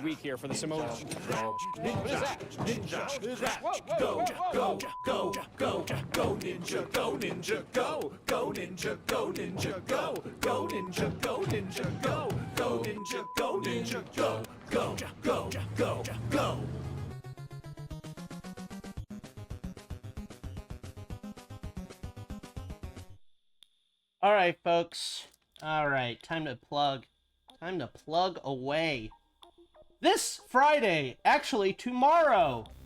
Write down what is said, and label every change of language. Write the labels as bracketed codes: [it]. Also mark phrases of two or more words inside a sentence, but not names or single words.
[en] here for the Samoan. Ninja, go, go, go, go, go, ninja, go, ninja, go, go, ninja, go, ninja, go, go, ninja, go, ninja, go, go, ninja, go, ninja, go, go, go, go, go. All right, folks. All right, time to plug. Time to plug away. This Friday, actually tomorrow.